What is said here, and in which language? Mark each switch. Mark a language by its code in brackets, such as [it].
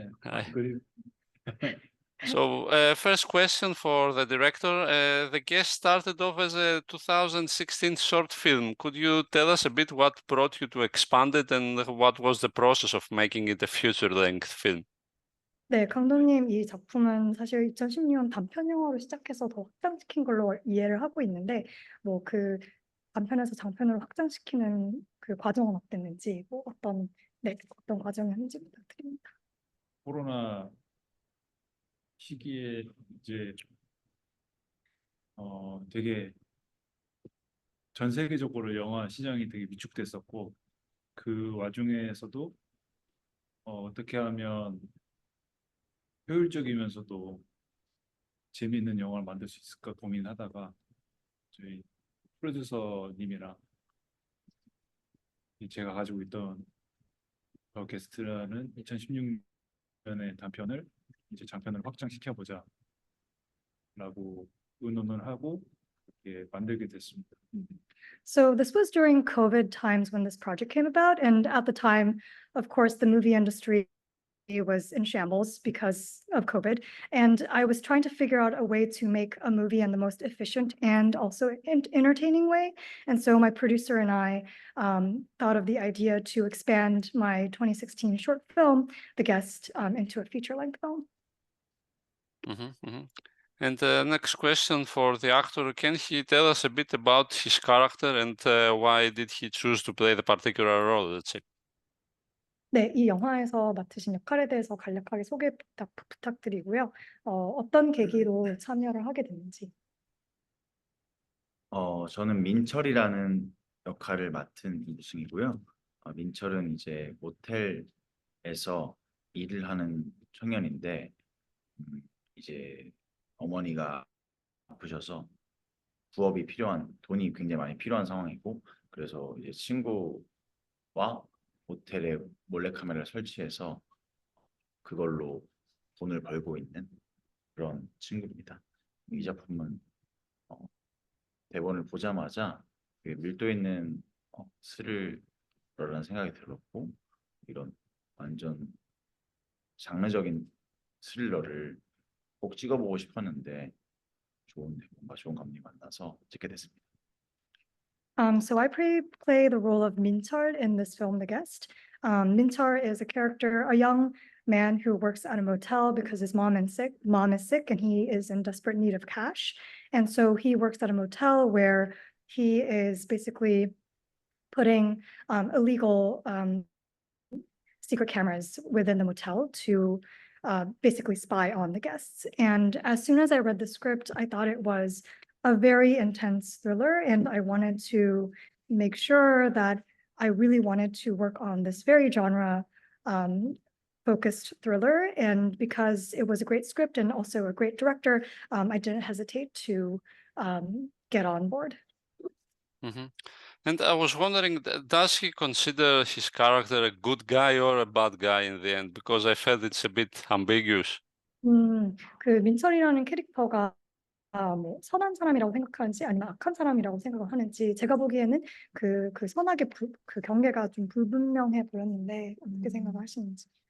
[en] Hi. Good. So, first question for the director. The Guest started off as a 2016 short film. Could you tell us a bit what brought you to expand it and what was the process of making it a feature-length film? [ko] 네, 감독님 이 작품은 사실 2016년 단편 영화로 시작해서 더 확장시킨 걸로 이해를 하고 있는데 뭐 그 단편에서 장편으로 확장시키는 그 과정은 어땠는지 어떤 과정이었는지 부탁드립니다. 코로나 시기에 이제 되게 전 세계적으로 영화 시장이 되게 위축됐었고 그 와중에서도 어떻게 하면 효율적이면서도 재미있는 영화를 만들 수 있을까 고민하다가 저희 프로듀서님이랑 제가 가지고 있던 더 게스트라는 2016년의 단편을 이제 장편으로 확장시켜보자 라고 의논을 하고 이렇게 만들게 됐습니다. [en] So this was during COVID times when this project came about, and at the time, of course, the movie industry was in shambles because of COVID, and I was trying to figure out a way to make a movie in the most efficient and also entertaining way. And so my producer and I thought of the idea to expand my 2016 short film, The Guest, into a feature-length film. And next question for the actor, can he tell us a bit about his character and why did he choose to play the particular role, let's say? [ko] 네, 이 영화에서 맡으신 역할에 대해서 간략하게 소개 부탁드리고요. 어떤 계기로 참여를 하게 됐는지. 저는 민철이라는 역할을 맡은 이승이고요. 민철은 이제 모텔에서 일을 하는 청년인데 이제 어머니가 아프셔서 부업이 필요한 돈이 굉장히 많이 필요한 상황이고 그래서 이제 친구와 모텔에 몰래카메라를 설치해서 그걸로 돈을 벌고 있는 그런 친구입니다. 이 작품은 대본을 보자마자 밀도 있는 스릴러라는 생각이 들었고 이런 완전 장르적인 스릴러를 꼭 찍어보고 싶었는데 좋은 대본과 좋은 감독님 만나서 찍게 됐습니다. [en] So I play the role of Minchar in this film, The Guest. Minchar is a character, a young man who works at a motel because his mom is sick and he is in desperate need of cash. And so he works at a motel where he is basically putting illegal secret cameras within the motel to basically spy on the guests. And as soon as I read the script, I thought it was a very intense thriller, and I wanted to make sure that I really wanted to work on this very genre focused thriller. And because it was a great script and also a great director, I didn't hesitate to get on board. And I was wondering, does he consider his character a good guy or a bad guy in the end? Because I felt it's a bit ambiguous. [ko] 그 민철이라는 캐릭터가 뭐 선한 사람이라고 생각하는지 아니면 악한 사람이라고 생각을 하는지 제가 보기에는 그 선악의 그 경계가 좀 불분명해 보였는데 어떻게 생각하시는지.